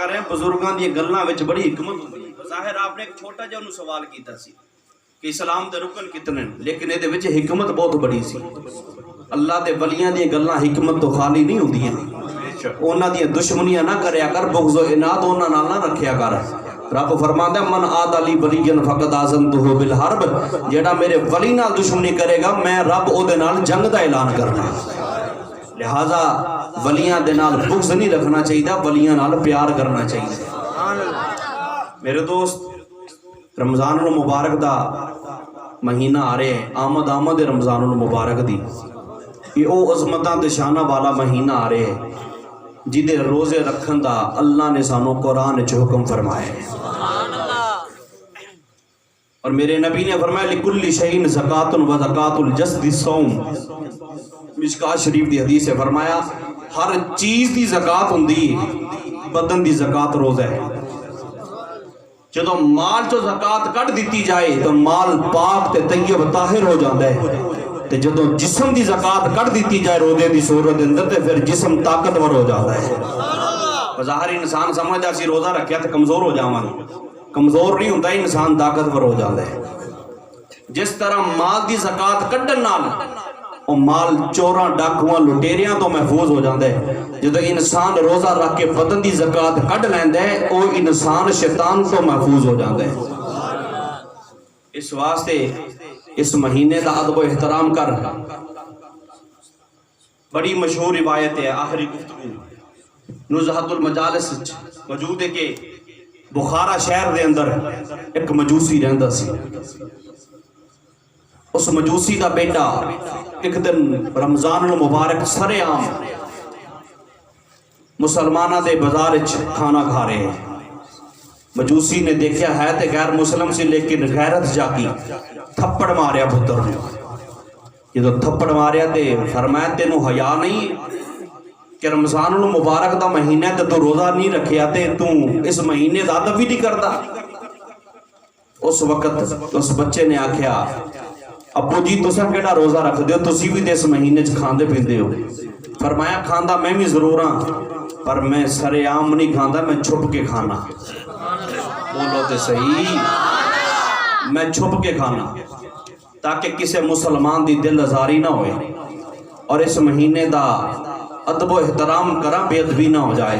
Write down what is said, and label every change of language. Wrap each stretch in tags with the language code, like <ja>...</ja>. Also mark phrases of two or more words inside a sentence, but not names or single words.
<pa>بزرگاں دی گلاں وچ بڑی حکمت ہوندی ہے. ظاہر آپ نے ایک چھوٹا جہا انہوں سوال کیتا سی کہ اسلام دے رکن کتنے ہیں، لیکن یہ وچ حکمت بہت بڑی سی. اللہ دے ولیاں دی گلاں حکمت تو خالی نہیں ہوندیاں. انہاں دی دشمنیاں نہ کریا کر، بغض و عناد انہاں نال نہ رکھیا کر. رب فرماندا ہے</pa> <ar>من عاد علی ولی فقد آذنتہ بالحرب،</ar> <pa>جیڑا میرے ولی نال دشمنی کرے گا میں رب او دے نال جنگ دا اعلان کرنا. لہذا ولیاں دے نال بغض نہیں رکھنا چاہیے، ولیاں نال پیار کرنا چاہیے. میرے دوست رمضان المبارک دا مہینہ آ رہے ہیں، آمد رمضان المبارک دی. یہ او عظمتاں تے شاناں والا مہینہ آ رہے ہیں جدے روزے رکھن دا اللہ نے سانو قرآن وچ حکم فرمایا ہے.</pa> <ur>اور میرے نبی نے فرمایا</ur> <ar>لکل شیء زکاۃ و زکاۃ الجسد الصوم.</ar> <pa>مشکات شریف دی حدیث ہے، فرمایا ہر چیز دی زکاۃ ہوندی ہے، بدن دی زکاۃ روزہ ہے. جدو مال چو زکاۃ کٹ دیتی جائے تو مال پاک تے طیب طاہر ہو جاتا ہے، تے جدو جسم دی زکاۃ کٹ دیتی جائے روزے دی صورت اندر تے پھر جسم طاقتور ہو جاتا ہے. ظاہر انسان سمجھدا سی روزہ رکھیا تے کمزور ہو جاواں، کمزور نہیں ہوتا، انسان طاقتور ہو جاتا ہے. جس طرح مال دی زکاۃ کڈن نال او مال چوراں ڈاکواں لٹیریاں تو محفوظ ہو جاتا ہے. جدو انسان روزہ رکھ کے بدن دی زکاۃ کڈ لیندا ہے او انسان شیطان تو محفوظ ہو جاتا ہے. اس واسطے اس مہینے دا ادب و احترام کر. بڑی مشہور روایت ہے آخری گفتگو نزہت المجالس موجود ہے کہ بخارا شہر دے اندر ایک مجوسی رہندا سی. اس مجوسی دا بیٹا ایک دن رمضان المبارک سرے عام مسلمانہ دے بازار وچ کھانا کھا رہے ہیں. مجوسی نے دیکھا ہے تے غیر مسلم سی، لیکن غیرت جاگی، تھپڑ ماریا پتر نے. جدو تھپڑ ماریا تے فرمایا تینوں حیا نہیں کہ رمضان المبارک دا مہینہ تے تو روزہ نہیں رکھیا تے تو اس مہینے دا ادب بھی نہیں کردا. اس وقت اس بچے نے آکھیا ابو جی تساں کیڑا روزہ رکھ دیو، تسی بھی تے اس مہینے چ کھاندے پیندے ہو. فرمایا کھاندا میں بھی ضرور ہاں، پر میں سرے عام نہیں کھاندا، میں چھپ کے کھانا. بولو تے صحیح، میں چھپ کے کھانا تاکہ کسی مسلمان دی دل آزاری نہ ہوئے اور اس مہینے دا ادب و احترام کرا بے ادبی نہ ہو جائے.</pa>